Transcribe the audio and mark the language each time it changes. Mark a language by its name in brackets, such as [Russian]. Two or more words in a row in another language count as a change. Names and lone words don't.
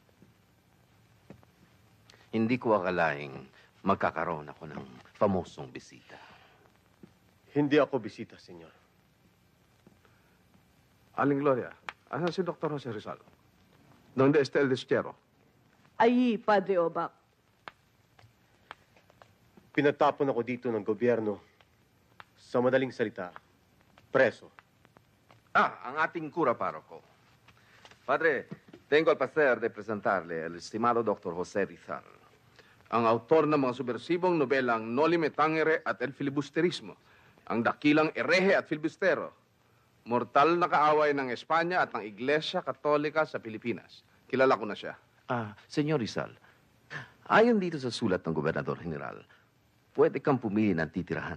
[Filipino] Hindi ko akalaing magkakaroon ako ng famosong bisita. Hindi ako bisita, senyor. Aling Gloria, asan si Dr. Jose Rizal? [Spanish] ¿Dónde está el destierro? [Filipino] Ay, Padre Obac. Pinatapon ako dito ng gobyerno. Sa madaling salita, preso. Ang ating [Spanish] cura parroco. Padre, tengo el placer de presentarle el estimado Dr. Jose Rizal. [Filipino] Ang autor ng mga subversibong nobelang Noli Me Tangere at El Filibusterismo. Ang dakilang erehe at filibustero. Mortal na kaaway ng Espanya at ng Iglesia Katolika sa Pilipinas. Kilala ko na siya. Senyor Rizal, ayon dito sa sulat ng [Spanish] Gobernador General, [Filipino] pwede kang pumili ng titirahan.